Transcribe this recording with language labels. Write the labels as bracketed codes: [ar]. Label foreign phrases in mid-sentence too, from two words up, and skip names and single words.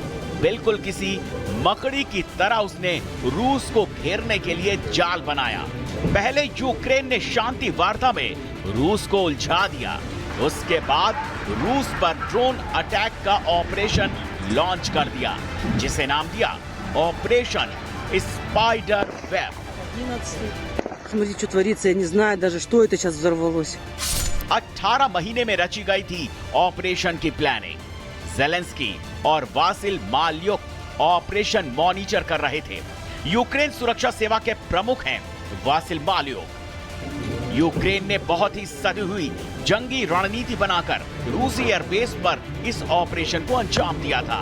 [hi] बिल्कुल किसी मकड़ी की तरह उसने रूस को घेरने के लिए जाल बनाया। पहले यूक्रेन ने शांति वार्ता में रूस को उलझा दिया, उसके बाद रूस पर [en] drone attack [hi] का [en] operation launch [hi] कर दिया, जिसे नाम दिया ऑपरेशन स्पाइडर वेब। 11. [ru] Смотри, что творится, я не знаю даже, что это сейчас взорвалось. [hi] 18 महीने में रची गई थी ऑपरेशन की प्लानिंग। जेलेंस्की और वासिल माल्युक [en] operation monitor [hi] कर रहे थे। यूक्रेन सुरक्षा सेवा के प्रमुख हैं वासिल माल्युक। यूक्रेन ने बहुत ही सदी हुई जंगी रणनीति बनाकर रूसी एयरबेस पर इस ऑपरेशन को अंजाम दिया था।